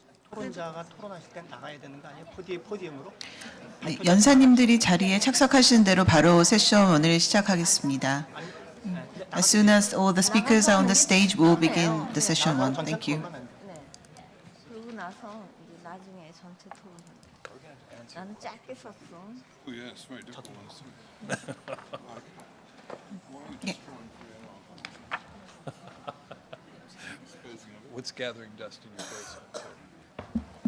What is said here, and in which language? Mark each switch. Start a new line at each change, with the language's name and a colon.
Korean: 토론자가 토론하실 때 나가야 되는 거 아니에요? 포디움으로? 네, 연사님들이 자리에 착석하시는 대로 바로 세션 1을 시작하겠습니다. 네,
English: As soon as all the speakers are on the stage, we'll begin the session one. Thank you.
Korean: 네. 그러고 나서 이제 나중에 전체 토론. 나는 짧게 썼어.
English: Oh, yeah, it's very difficult. Yeah. What's gathering dust in your face?